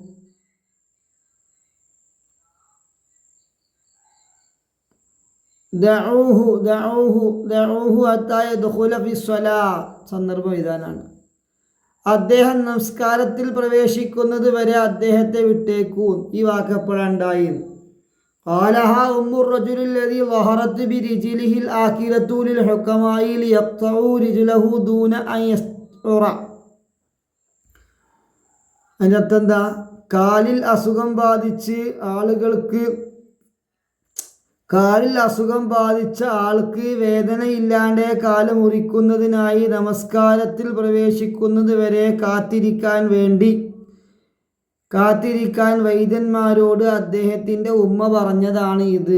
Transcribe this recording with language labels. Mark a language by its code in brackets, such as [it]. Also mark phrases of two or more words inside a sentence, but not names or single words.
[ml] സന്ദർഭം ഇതാനാണ്. അദ്ദേഹം നമസ്കാരത്തിൽ പ്രവേശിക്കുന്നത് വരെ അദ്ദേഹത്തെ വിട്ടേക്കൂ. ഈ വാക്കപ്പോഴുണ്ടായി. [ar] قالها أم الرجل الذي ظهرت برجله الآكلة للحكماء ليقطعوا رجله دون أن يشعر. [ml] അതിൻ്റെ അർത്ഥം എന്താ? കാലിൽ അസുഖം ബാധിച്ച ആൾക്ക് വേദനയില്ലാണ്ട് കാല് മുറിക്കുന്നതിനായി നമസ്കാരത്തിൽ പ്രവേശിക്കുന്നത് വരെ കാത്തിരിക്കാൻ വൈദ്യന്മാരോട് അദ്ദേഹത്തിൻ്റെ ഉമ്മ പറഞ്ഞതാണ് ഇത്.